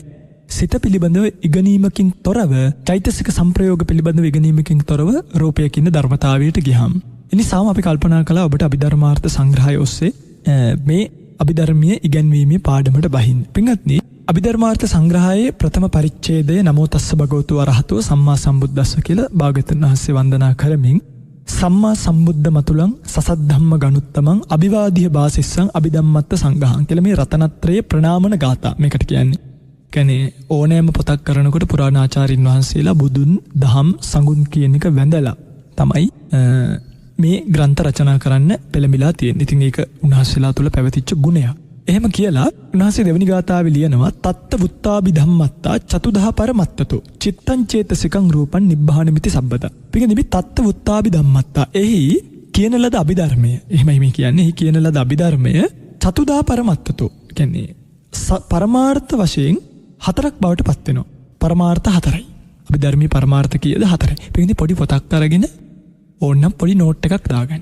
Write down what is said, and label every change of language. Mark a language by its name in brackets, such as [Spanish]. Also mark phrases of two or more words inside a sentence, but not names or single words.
[Sinhala] සිත පිළිබඳව ඉගෙනීමකින් තොරව චෛතසික සංප්‍රයෝග පිළිබඳව ඉගෙනීමකින් තොරව රූපය කියන ධර්මතාවයට ගියාම. එනිසාම අපි කල්පනා කළා ඔබට අභිධර්මාර්ථ සංග්‍රහය ඔස්සේ මේ අභිධර්මයේ ඉගැන්වීමේ පාඩමට බහින්න. පින්වත්නි අභිධර්මාර්ථ සංග්‍රහයේ ප්‍රථම පරිච්ඡේදය [Pali] නමෝ තස්ස භගවතු අරහතෝ සම්මා සම්බුද්දස්ස [Sinhala] කියලා භාග්‍යවතුන් වහන්සේ වන්දනා කරමින් [Pali] සම්මා සම්බුද්ධ මතුලං සසත් ධම්ම ගනුත්තමං අභිවාදිය බාසිස්සං අභිධම්මත්ත සංඝහං [Sinhala] කියලා මේ රතනත්‍රයේ ප්‍රණාමන ගාථා මේකට කියන්නේ. කියන්නේ ඕනෑම පොතක් කරනකොට පුරාණාචාරින් වහන්සේලා බුදුන් දහම් සඟුන් කියන එක වැඳලා තමයි මේ ග්‍රන්ථ රචනා කරන්න පෙළඹිලා තියෙන්නේ. ඉතින් ඒක උන්වහන්සේලා තුළ පැවතිච්ච ගුණයක්. එහෙම කියලා උන්වහන්සේ දෙවෙනි ගාථාවේ ලියනවා [Pali] තත්ත වුත්තාබි ධම්මත්තා චතුදහ පරමත්තතෝ චිත්තං චේතසිකං රූපං නිබ්බානමිති සබ්බත. [Sinhala] පිටින් මේ [Pali] තත්ත වුත්තාබි ධම්මත්තා [Sinhala] එහි කියන ලද අභිධර්මය. එහෙමයි මේ කියන්නේ. එහි කියන ලද අභිධර්මය [Pali] චතුදහ පරමත්තතෝ [Sinhala] කියන්නේ පරමාර්ථ වශයෙන් හතරක් බවට පත් වෙනවා. පරමාර්ථ හතරයි. අභිධර්මයේ පරමාර්ථ කීයද? හතරයි. පිටින් පොඩි පොතක් අරගෙන ඕන්නම් පොඩි නෝට් එකක් දාගන්න.